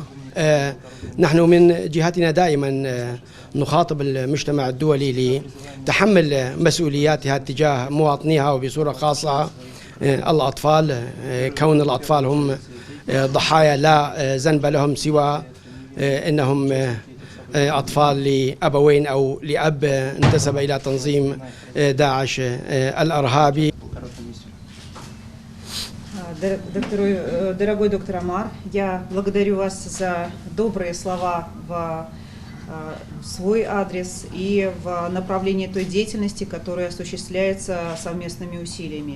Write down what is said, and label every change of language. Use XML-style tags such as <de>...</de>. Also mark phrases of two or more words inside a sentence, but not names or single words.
<ar>نحن من جهتنا دائما نخاطب المجتمع الدولي لتحمل مسؤولياتها تجاه مواطنيها وبصورة خاصة الأطفال، كون الأطفال هم ضحايا لا ذنب لهم سوى أنهم أطفال لأبوين أو لأب انتسب إلى تنظيم داعش الإرهابي.</ar> <ru>Дорогой доктор Амар, я благодарю вас за добрые слова в свой адрес и в направлении той деятельности, которая осуществляется совместными усилиями.</ru>